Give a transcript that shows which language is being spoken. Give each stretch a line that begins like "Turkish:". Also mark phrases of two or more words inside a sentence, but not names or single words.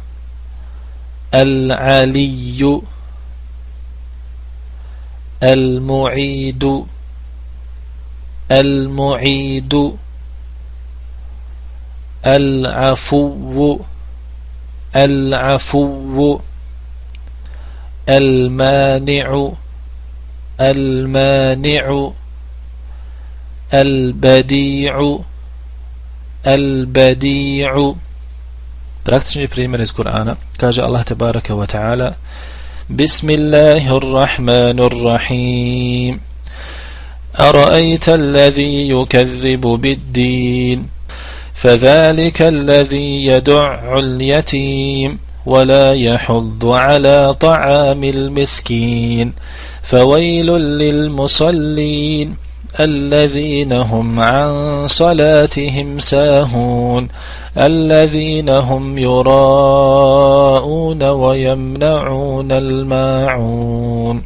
Arabic: المعيد العفو المانع البديع.
Bosnian: Praktični primjer iz Kur'ana. Kaže Allah
Arabic: تبارك وتعالى: بسم الله الرحمن الرحيم. أرأيت الذي يكذب بالدين فذلك الذي يدع اليتيم ولا يحض على طعام المسكين فويل للمصلين الذين هم عن صلاتهم ساهون الذين هم يراءون ويمنعون الماعون.